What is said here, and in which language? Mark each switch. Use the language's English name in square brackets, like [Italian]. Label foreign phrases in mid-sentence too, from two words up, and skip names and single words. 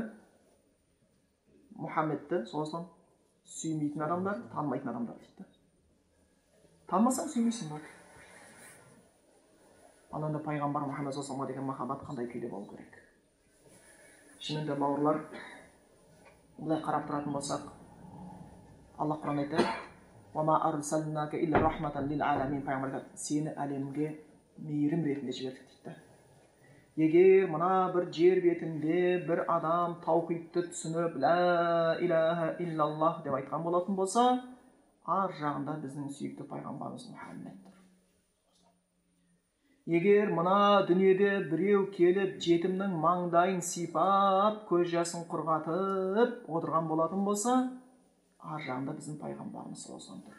[Kazakh] Мұхаммедті, соғыстан сүймейтін адамдар, танымайтын адамдар дейді. Танымасаң сүймейсің бар. Аланда пайғамбар Мұхаммед [Arabic] صلى الله عليه [Kazakh] деген махаббат қандай күйде болу керек? Шынында бауырлар, бұлай қарап тұратын болсақ, Аллах Құран айтады: [Arabic] "وما أرسلناك إلا رحمة للعالمين", [Kazakh] пайғамбар айтады, сені әлемге мейірім ретінде жібердік дейді. Егер мына бір жер бетінде бір адам таухидты түсініп, [Arabic] لا إله إلا الله [Kazakh] деп айтқан болатын болса, ар жағында біздің сүйікті пайғамбарымыз Мұхаммед тұр. Егер мына дүниеде біреу келіп жетімнің маңдайын сипап, көз жасын құрғатып отырған болатын болса, ар жағында біздің пайғамбарымыз [Arabic] صلى الله عليه [Kazakh] тұр.